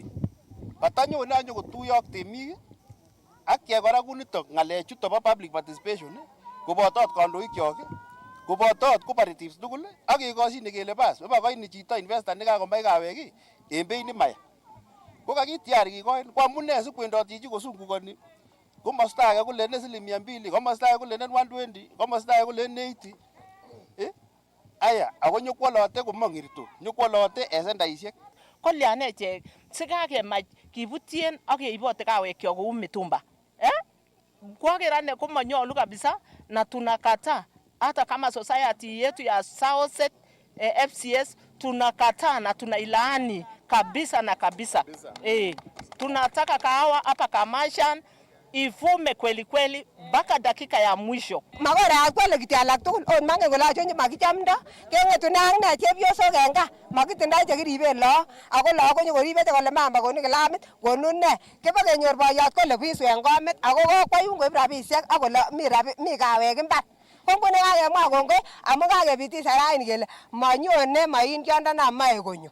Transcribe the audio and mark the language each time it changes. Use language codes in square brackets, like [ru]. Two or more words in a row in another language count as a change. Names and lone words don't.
[sgc] Katanyone anyo kotuyo ak temik ak ke kora kunito ng'alechuto bo [en] public participation [sgc] kobotot kandoikyok kobotot cooperatives tugul ak kekoshine kele bas mabakoini chito investor nekakomach kawek en beit nemaya ko kakitiar kikoin ko amune sikwendot chichi kosungukoni komosta age kule ne siling 200 komosta age kule ne 120 komosta age kule ne 80 aya ako nyokwolote komong'irto nyokwolote en sendaisiek. Kolyan echek sikakemach kibutyen ak keibote kawekyok kou mitumba. Kwaker ane komanyolu [sw] kabisa na tunakataa hata kama society yetu ya Southset FCS tunakataa na tunailaani kabisa na kabisa. Tunataka kahawa hapa Kamasian ivume kweli kweli mpaka dakika ya mwisho. [sgc] Magora akwele kiti alak tugul on mange gola chonje makichamda kengetu nang na chepyosok en gaa makitindoi chekiriben lo ako lo konyo koribe kole mamba koni kilamit konu ne kiba kenyor boyot kole bisu en komit ako kokwayun koib rabisiek akole mi kawek imbar kongone kakemwa kongoi amu kakebitisha raini kele manyone maindiondono mae konyo.